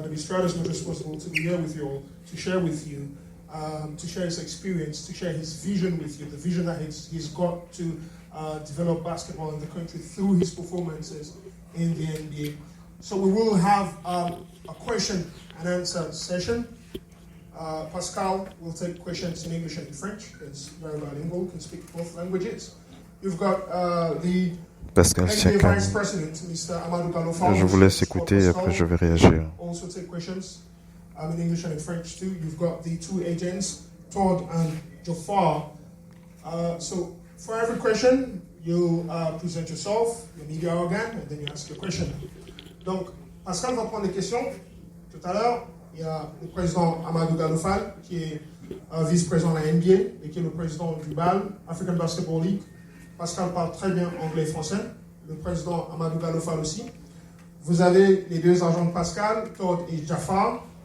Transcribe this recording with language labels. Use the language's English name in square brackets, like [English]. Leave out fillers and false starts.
[English] But he's tried as much as possible to be here with you all, to share with you, to share his experience, to share his vision with you, the vision that he's got to develop basketball in the country through his performances in the NBA. So we will have a question and answer session. Pascal will take questions in English and in French. It's very bilingual, can speak both languages. You've got the Pascal NBA Siakam. Vice President, Mr. Amadou Gallo. [French] Je vous laisse écouter et après je vais réagir. [English] Also take questions in English and in French too. You've got the two agents, Todd and Jafar. So for every question, you present yourself, your media organ, and then you ask your question. [French] Donc, Pascal va prendre les questions. Tout à l'heure, il y a le président Amadou Gallo-Fall, qui est vice-président de la NBA et qui est le président du BAL, African Basketball League. Pascal parle très bien anglais et français. Le président Amadou Gallo-Fall aussi. Vous avez les deux agents de Pascal, Todd et Jafar.